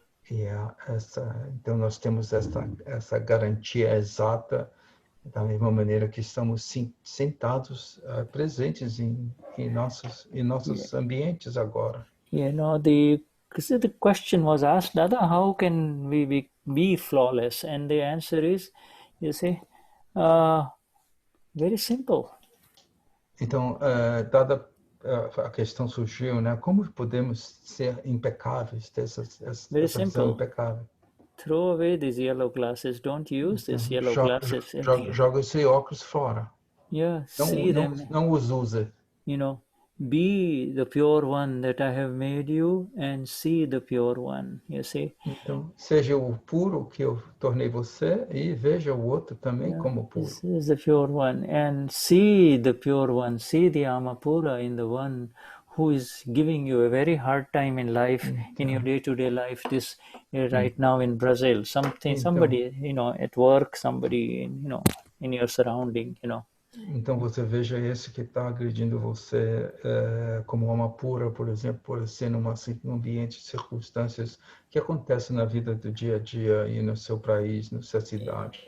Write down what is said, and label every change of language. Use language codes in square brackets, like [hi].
[pt] Então nós temos essa garantia exata, da mesma maneira que estamos sentados, presentes em nossos ambientes agora. [en] The question was asked, Dada, how can we be flawless? And the answer is, you see, very simple. [pt] Então, dada a questão surgiu, né? Como podemos ser impecáveis, ter essa visão impecável? [en] Throw away these yellow glasses. Don't use these yellow glasses. [pt] Joga esse óculos fora. [en] Yeah, see them. [pt] Não os use. [en] Be the pure one that I have made you and see the pure one, you see. [pt] Então, seja o puro que eu tornei você e veja o outro também como puro. [en] This is the pure one and see the pure one, see the Amapura in the one who is giving you a very hard time in life, in your day-to-day life, this right now in Brazil, somebody, at work, somebody, in your surrounding, [pt] Então você veja esse que está agredindo você como uma pura, por exemplo, por ser num ambiente, circunstâncias que acontecem na vida do dia a dia e no seu país, na sua cidade.